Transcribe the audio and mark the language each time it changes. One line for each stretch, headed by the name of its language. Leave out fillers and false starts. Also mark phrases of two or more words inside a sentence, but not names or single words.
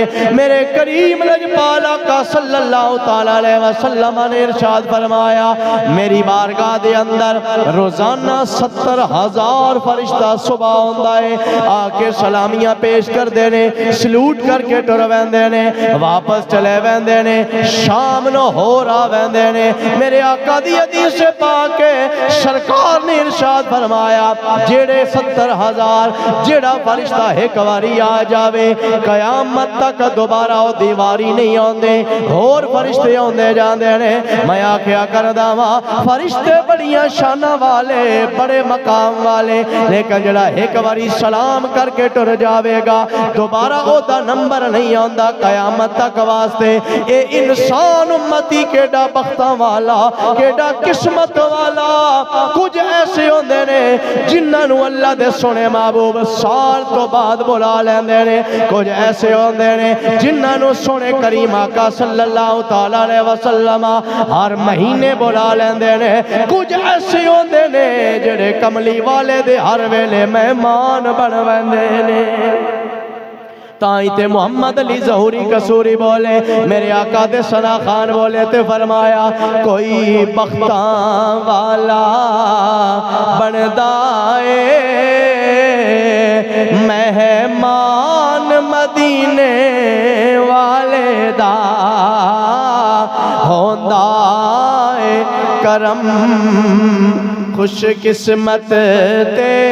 Punjabi: میرے کریم لجپال آقا
Arabic: صلی اللہ تعالی علیہ وسلم
Punjabi: نے ارشاد فرمایا میری بارگاہ دے اندر روزانہ 70,000 فرشتہ صبح ہوندا ہے، آ کے سلامیاں پیش کر دینے، سلوٹ کر کے ٹر ویندے نے، واپس چلے ویندے نے، شام نو ہو رہا ویندے نے۔ میرے آقا دی حدیث پاک سرکار نے ارشاد فرمایا جیڑے 70,000 جیڑا فرشتہ ایک واری آ جاوے قیامت تک دوبارہ او دیواری نہیں آندے، اور فرشتے آندے جاندے نے۔ میں آکھیا کردا واں فرشتے بڑیاں شاناں والے بڑے مقام والے، لیکن جڑا ایک واری سلام کر کے ٹر جاوے گا دوبارہ او دا نمبر نہیں آندا قیامت تک واسطے۔ اے انسان امتی کیڑا بختاں والا کیڑا قسمت والا، کچھ ایسے ہوندے نے جنہاں نو اللہ دے سونے محبوب سال تو بعد بلا لیندے نے، کچھ ایسے ہوندے نے جنہاں نو سونے کریم آقا
Arabic: صلی اللہ تعالی علیہ وسلم
Punjabi: ہر مہینے بلا لیندے نے، کچھ ایسے ہوندے نے جڑے کملی والے دے ہر ویلے مہمان بن ویندے نے۔ تائیں تے محمد علی ظہوری قصوری بولے، میرے آقا دے ثنا خان بولے تے فرمایا کوئی بختاں والا بندا اے مہمان مدینے والے دا ہوندا اے کرم خوش قسمت تے